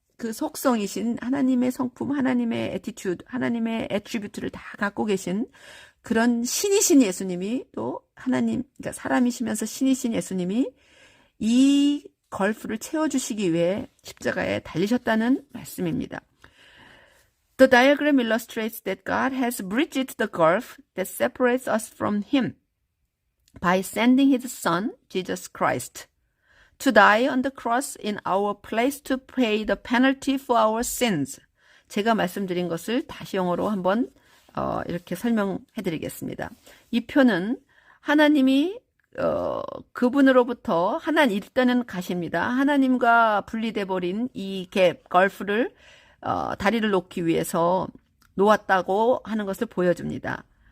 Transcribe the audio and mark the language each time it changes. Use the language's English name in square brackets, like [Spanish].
[Korean] 그 속성이신 하나님의 성품, 하나님의 애티튜드, 하나님의 애트리뷰트를 다 갖고 계신 그런 신이신 예수님이 또 하나님, 그러니까 사람이시면서 신이신 예수님이 이 걸프를 채워주시기 위해 십자가에 달리셨다는 말씀입니다. [English] The diagram illustrates that God has bridged the gulf that separates us from Him by sending His Son, Jesus Christ, to die on the cross in our place to pay the penalty for our sins. [Korean] 제가 말씀드린 것을 다시 영어로 한번 이렇게 설명해 드리겠습니다. 이 표는 하나님이 그분으로부터 일단은 가십니다. 하나님과 분리돼 버린 이 갭, 걸프를 다리를 놓기 위해서 놓았다고 하는 것을 보여줍니다.